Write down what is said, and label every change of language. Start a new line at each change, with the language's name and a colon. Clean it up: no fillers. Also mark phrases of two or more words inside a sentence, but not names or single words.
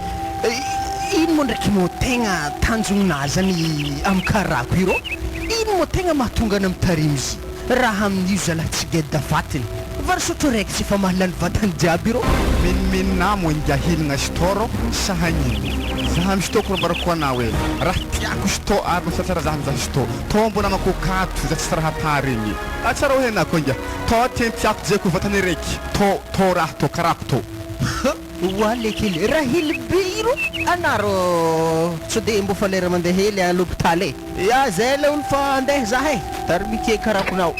Malagasy: ino mo ndraiky mo tegna tanjongnazany amin'ny karako iro ino mo tegna mahatonga any mitarimy izy raha amin'io zalahy tsy geda vatiny varisotro raiky tsy efa mahalany vatany jiaby iro menimenina mo inga hilagna storo sahagniny zaha misy toko rambarako anao hoe raha tiako sto ary masatsara zaha mizaha sto to mbona makokato za tsy raha taregny atsara hoe anako inga to tientiako jeko vatany raiky to raha to karako to walekely raha hely be iro anaro tsy de mbo fa lera mandeha hely
French: à l'hôpital
Malagasy: ya zay le olo fa andeha zahay tarmike karakonao